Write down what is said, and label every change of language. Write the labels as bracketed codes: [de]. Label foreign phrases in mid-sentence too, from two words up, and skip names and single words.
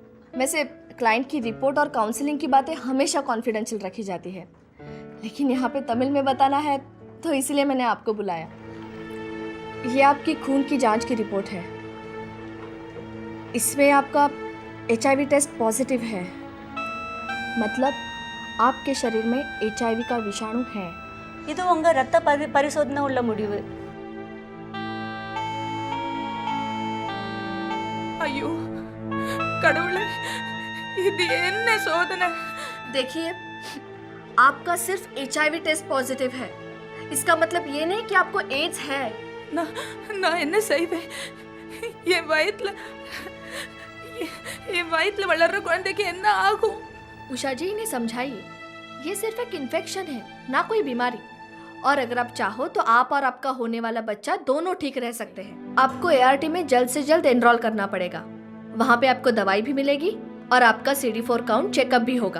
[hi] वैसे क्लाइंट की रिपोर्ट और काउंसलिंग की बातें हमेशा कॉन्फिडेंशियल रखी जाती है, लेकिन यहाँ पे तमिल में बताना है तो इसलिए मैंने आपको बुलाया। ये आपकी खून की जांच की रिपोर्ट है। इसमें आपका HIV टेस्ट पॉजिटिव है, मतलब आपके शरीर में HIV का विषाणु है। [ta] இது உங்க ரக்த பரிசோதனை உள்ள முடிவு. अयो கடவுளே, இது என்ன சோதனை? [hi] देखिए, आपका सिर्फ HIV टेस्ट पॉजिटिव है। इसका मतलब ये नहीं कि आपको एड्स है। [ta] நான் என்ன செய்வேன்? என் வயித்துல வளர்ற குழந்தைக்கு என்ன ஆகும்? [hi] उषा जी, इन्हें समझाइए, ये सिर्फ एक इन्फेक्शन है, ना कोई बीमारी। और अगर आप चाहो तो आप और आपका होने वाला बच्चा दोनों ठीक रह सकते हैं। आपको ART में जल्द से जल्द एनरोल करना पड़ेगा। वहाँ पे आपको दवाई भी मिलेगी और आपका CD4 काउंट चेकअप भी होगा।